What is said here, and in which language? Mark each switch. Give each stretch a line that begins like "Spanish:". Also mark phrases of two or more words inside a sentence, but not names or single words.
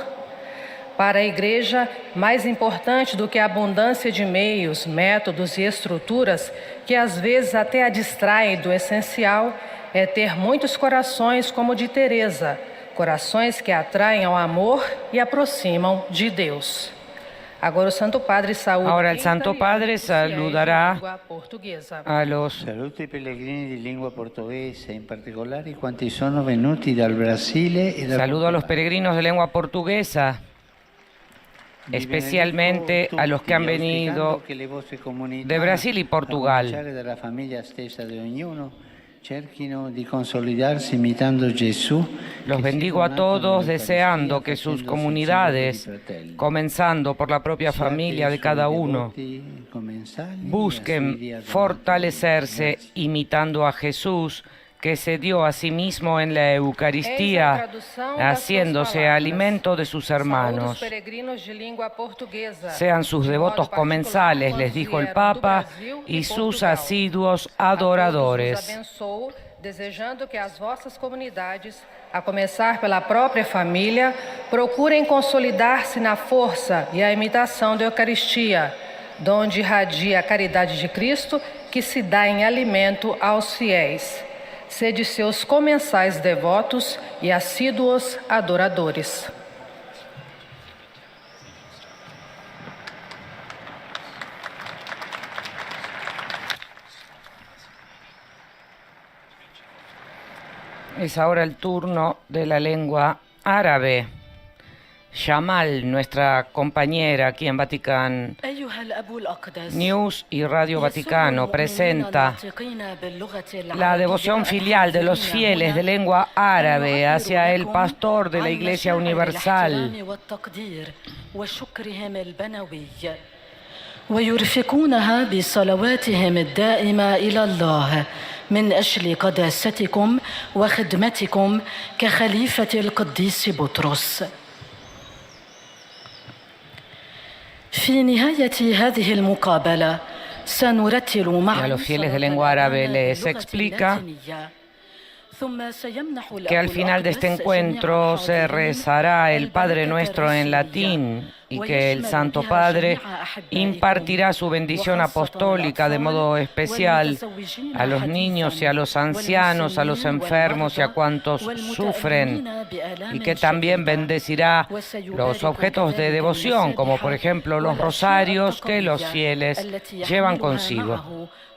Portuguese: Para a Igreja, mais importante do que a abundância de meios, métodos e estruturas, que às vezes até a distraem do essencial, é ter muitos corações como o de Teresa, corações que atraem ao amor e aproximam de Deus. Agora o Santo Padre saúda.
Spanish: Ahora el Santo Padre saludará a los
Italian: Saluto i pellegrini di lingua portoghese, in particolare quanti sono venuti dal Brasile e dal
Spanish: saludo a los
Italian: Portogallo.
Spanish: peregrinos de lengua portuguesa, especialmente a los que han venido de Brasil y Portugal.
Italian: A cominciare dalla famiglia stessa di ognuno, cerchino di consolidarsi imitando Gesù.
Spanish: Los bendigo a todos deseando que sus comunidades, comenzando por la propia familia de cada uno, busquen fortalecerse imitando a Jesús, que se dio a sí mismo en la Eucaristía, haciéndose alimento de sus hermanos. Sean sus devotos comensales, les dijo el Papa, y sus asiduos adoradores.
Portuguese: Desejando que as vossas comunidades, a começar pela própria família, procurem consolidar-se na força e a imitação da Eucaristia, donde irradia a caridade de Cristo que se dá em alimento aos fiéis. Sede seus comensais devotos e assíduos adoradores.
Spanish: Es ahora el turno de la lengua árabe. Yamal, nuestra compañera aquí en Vatican News y Radio Vaticano, presenta la devoción filial de los fieles de lengua árabe hacia el pastor de la Iglesia Universal.
Arabic: ويرفقونها بصلواتهم الدائمة إلى الله من أجل قداستكم وخدمتكم كخليفة القديس بطرس. في نهاية هذه المقابلة سنرتل
Spanish: Y a
Arabic: معا
Spanish: los fieles de lengua árabe les explica que al final de este encuentro se rezará el Padre Nuestro en latín y que el Santo Padre impartirá su bendición apostólica de modo especial a los niños y a los ancianos, a los enfermos y a cuantos sufren, y que también bendecirá los objetos de devoción, como por ejemplo los rosarios que los fieles llevan consigo.